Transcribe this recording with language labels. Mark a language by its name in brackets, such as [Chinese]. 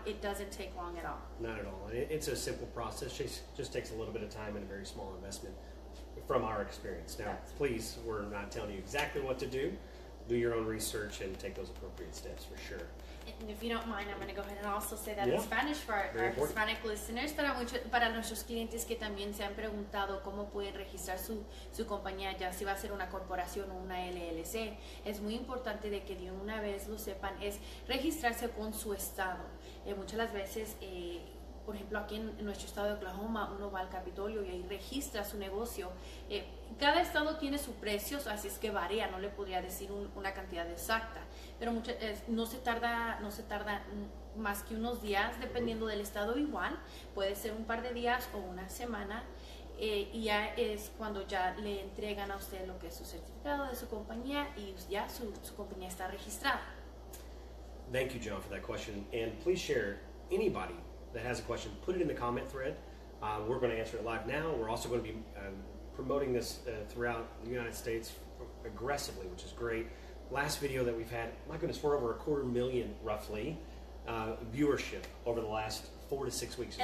[English] It doesn't take long at all. Not at all. It's a simple process. Just takes a little bit of time and a very small investment from our experience. Now, please, we're not telling you exactly what to do. Do your own research and take those appropriate steps for sure. And if you don't mind, I'm going to go ahead and also say that in Yeah. Spanish for our Very important. Hispanic listeners, [Spanish] para nuestros clientes que también se han preguntado cómo pueden registrar su compañía, ya si va a ser una corporación o una LLC. Es muy importante de que de una vez lo sepan, es registrarse con su estado. Muchas las veces, por ejemplo, aquí en nuestro estado de Oklahoma, uno va al Capitolio y ahí registra su negocio. Cada estado tiene su precio, así es que varía, no le podría decir una cantidad exacta, pero no se tarda más que unos días, dependiendo del estado igual, puede ser un par de días o una semana, y ya es cuando ya le entregan a usted lo que es su certificado de su compañía y ya su compañía está registrada. [English] Thank you, John, for that question. And please share anybody that has a question, put it in the comment thread. We're going to answer it live now. We're also going to be promoting this throughout the United States aggressively, which is great. Last video that we've had, my goodness, we're over 250,000 roughly viewership over the last 4 to 6 weeks. It's